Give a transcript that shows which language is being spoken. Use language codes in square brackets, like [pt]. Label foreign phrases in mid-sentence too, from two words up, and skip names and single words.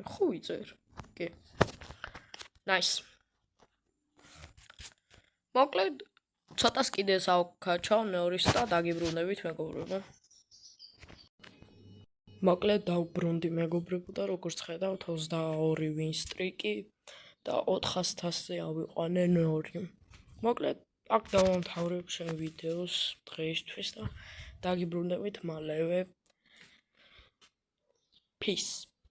[ka] ხო ვიწერ. კი. Nice. მოკლედ ცოტას კიდე საუკაჩავ ნეორის და დაგიბრუნდებით მეგობრებო. მოკლედ დავბრუნდი მეგობრებო და როგორც ხედავთ 22 [en] win streak- [ka] ი და 400-ზე ავიყვანე ნეორი. მოკლედ აქ დავამთავრებ შენ ვიდეოს დღეისთვის და დაგიბრუნდებით მალევე. Peace.